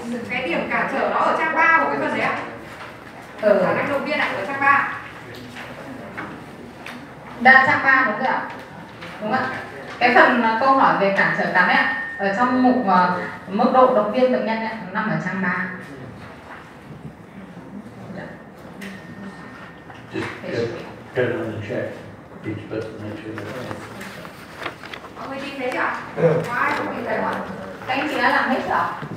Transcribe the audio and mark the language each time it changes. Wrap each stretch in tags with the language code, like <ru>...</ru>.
<vi>Cái điểm cản trở nó ở trang 3 của cái phần đấy ạ. Khả năng động viên ạ, ở trang 3. Đã trang 3 đúng rồi ạ. Đúng ạ. Cái phần câu hỏi về cản trở cắn ấy ạ, ở trong mục mức độ động viên bệnh nhân ấy, nằm ở trang 3.</vi> <en>go down and check each person make sure they're okay.</en> <vi>Mọi người tìm thấy chưa ạ? Có ai không tìm thấy không ạ? Các anh chị đã làm hết chưa ạ?</vi>